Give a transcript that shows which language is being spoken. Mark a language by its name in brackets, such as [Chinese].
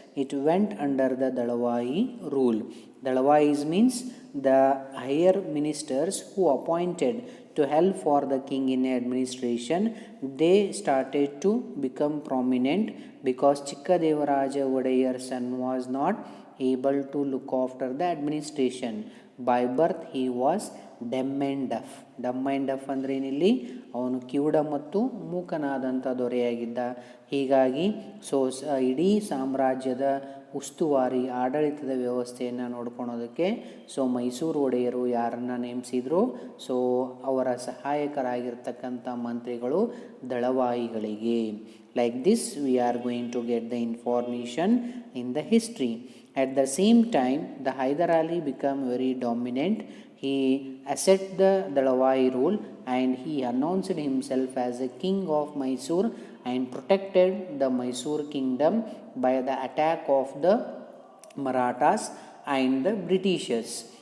[English] It went under the Dalavai rule. Dalavais means the higher ministers who appointed to help for the king in administration. They started to become prominent because Chikkadevaraja Vodayar's son was not able to look after the administration. By birth he was dumb and deaf. Dumb and deaf [Kannada] ಅಂದರೆ ಏನಿಲ್ಲಿ ಅವನು ಕಿವುಡ ಮತ್ತು ಮೂಕನಾದಂಥ ದೊರೆಯಾಗಿದ್ದ. ಹೀಗಾಗಿ ಇಡೀ ಸಾಮ್ರಾಜ್ಯದ ಉಸ್ತುವಾರಿ ಆಡಳಿತದ ವ್ಯವಸ್ಥೆಯನ್ನು ನೋಡ್ಕೊಳೋದಕ್ಕೆ ಮೈಸೂರು ಒಡೆಯರು ಯಾರನ್ನು ನೇಮಿಸಿದ್ರು? ಅವರ ಸಹಾಯಕರಾಗಿರ್ತಕ್ಕಂಥ ಮಂತ್ರಿಗಳು ದಳವಾಯಿಗಳಿಗೆ. [English] Like this, we are going to get the information in the history. At the same time, the Hyder Ali became very dominant. he asserted the Dalavai rule and he announced himself as a king of Mysore and protected the Mysore kingdom by the attack of the Marathas and the Britishers.